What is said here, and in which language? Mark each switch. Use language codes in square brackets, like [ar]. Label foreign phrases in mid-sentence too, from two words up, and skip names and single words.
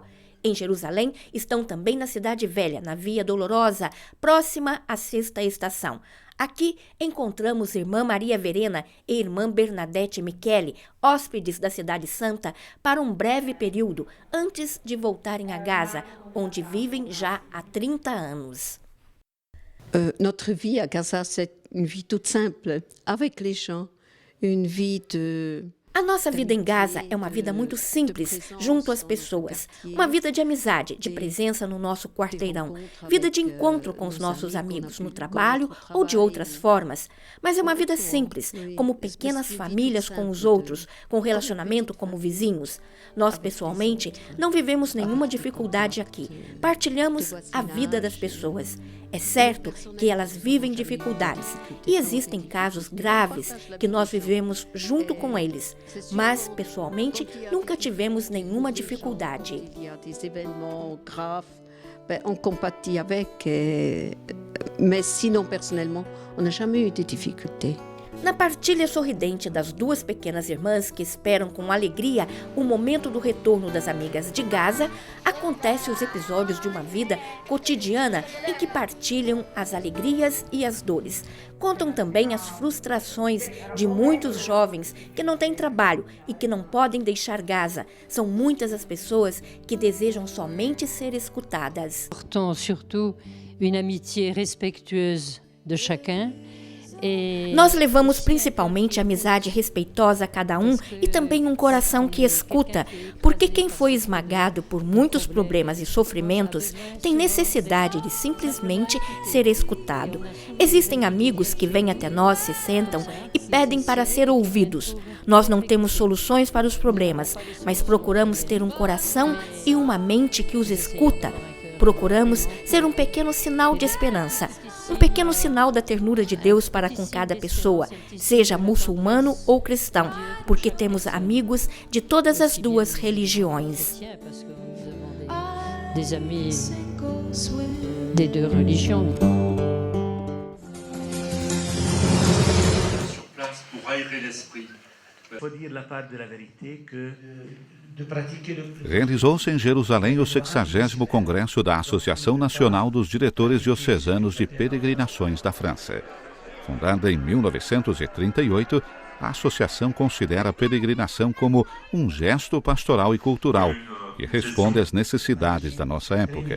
[pt] Em Jerusalém, estão também na Cidade Velha, na Via Dolorosa, próxima à Sexta Estação. Aqui encontramos Irmã Maria Verena e Irmã Bernadette Michele, hóspedes da Cidade Santa, para um breve período, antes de voltarem a Gaza, onde vivem já há 30 anos. [fr] Notre vie à Gaza, c'est une vie toute simple, avec les gens, une vie de... [pt] A nossa vida em Gaza é uma vida muito simples, junto às pessoas. Uma vida de amizade, de presença no nosso quarteirão. Vida de encontro com os nossos amigos, no trabalho ou de outras formas. Mas é uma vida simples, como pequenas famílias com os outros, com relacionamento como vizinhos. Nós, pessoalmente, não vivemos nenhuma dificuldade aqui. Partilhamos a vida das pessoas. É certo que elas vivem dificuldades e existem casos graves que nós vivemos junto com eles, mas, pessoalmente, nunca tivemos nenhuma dificuldade. [fr] On compatit avec, mais sinon, personnellement, on n'a jamais eu de difficultés. [pt] Na partilha sorridente das duas pequenas irmãs que esperam com alegria o momento do retorno das amigas de Gaza, acontecem os episódios de uma vida cotidiana em que partilham as alegrias e as dores. Contam também as frustrações de muitos jovens que não têm trabalho e que não podem deixar Gaza. São muitas as pessoas que desejam somente ser escutadas. [fr] Portons surtout une amitié respectueuse de chacun. [pt] Nós levamos principalmente amizade respeitosa a cada um e também um coração que escuta, porque quem foi esmagado por muitos problemas e sofrimentos tem necessidade de simplesmente ser escutado. Existem amigos que vêm até nós, se sentam e pedem para ser ouvidos. Nós não temos soluções para os problemas, mas procuramos ter um coração e uma mente que os escuta. Procuramos ser um pequeno sinal de esperança, um pequeno sinal da ternura de Deus para com cada pessoa, seja muçulmano ou cristão, porque temos amigos de todas as duas religiões. [fr] Des amis des deux religions. Sur place pour aérer l'esprit. Il faut dire la part de la vérité que [pt] Realizou-se em Jerusalém o 60º Congresso da Associação Nacional dos Diretores Diocesanos de Peregrinações da França. Fundada em 1938, a associação considera a peregrinação como um gesto pastoral e cultural e responde às necessidades da nossa época.